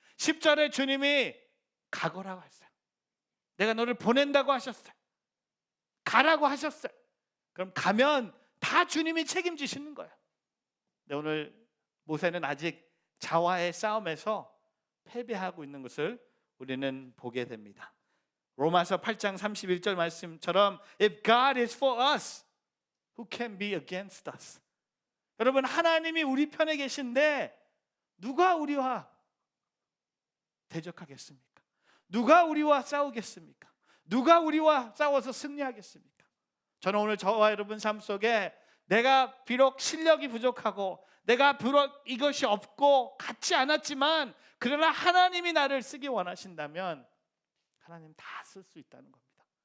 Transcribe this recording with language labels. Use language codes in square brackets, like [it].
[ko] 10절에 주님이 가거라고 했어요. 내가 너를 보낸다고 하셨어요. 가라고 하셨어요. 그럼 가면 다 주님이 책임지시는 거예요. 근데 오늘 모세는 아직 자와의 싸움에서 패배하고 있는 것을 우리는 보게 됩니다. 로마서 8장 31절 말씀처럼 [en] If God is for us, who can be against us? [ko] 여러분 하나님이 우리 편에 계신데 누가 우리와 대적하겠습니까? 누가 우리와 싸우겠습니까? 누가 우리와 싸워서 승리하겠습니까? 저는 오늘 저와 여러분 삶 속에 내가 비록 실력이 부족하고 내가 비록 이것이 없고 같지 않았지만 그러나 하나님이 나를 쓰기 원하신다면 하나님 다 쓸 수 있다는 겁니다.